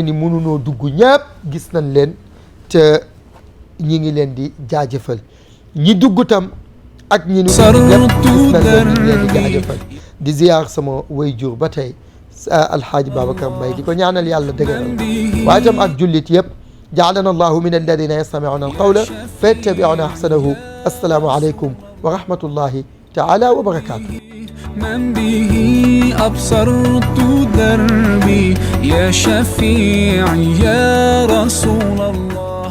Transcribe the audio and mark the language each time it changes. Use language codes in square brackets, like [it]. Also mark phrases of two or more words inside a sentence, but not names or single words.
[wo] ni mënunoo dugg ñëpp gis nañ leen te ñi ngi leen di jaajëfal ñi dugg tam ak ñi nu ñëpp gis nañ leen di jaajëfal di ziyaar sama waajur ba tey alxaaji Babacar Mbaye di ko ñaanal yàlla dëgëral waaye itam ak jullit yëpp [ar] جعلنا الله من الذين يستمعون القول فيتبعون أحسنه السلام عليكم ورحمة الله تعالى وبركاته من به أبصرت دربي يا شفيعي يا رسول الله